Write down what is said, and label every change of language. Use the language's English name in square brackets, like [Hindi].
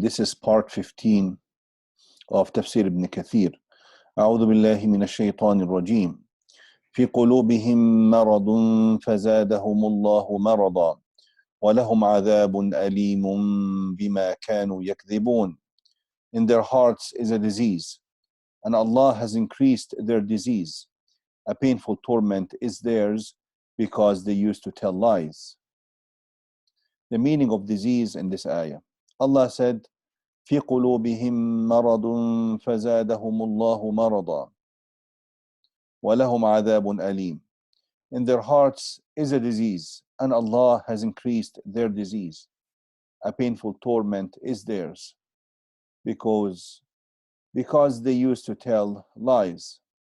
[English] This is part 15 of TAFSEER IBN KATHIR. [Arabic] أعوذ بالله من الشيطان الرجيم. في قلوبهم مرض فزادهم الله مرضا ولهم عذاب أليم بما كانوا يكذبون. [English] In their hearts is a disease, and Allah has increased their disease. A painful torment is theirs because they used to tell lies. The meaning of disease in this ayah. Allah said, [Arabic] في قلوبهم مرض فزادهم الله مرضا ولهم عذاب أليم. [English] In their hearts is a disease, and Allah has increased their disease. A painful torment is theirs because they used to tell lies.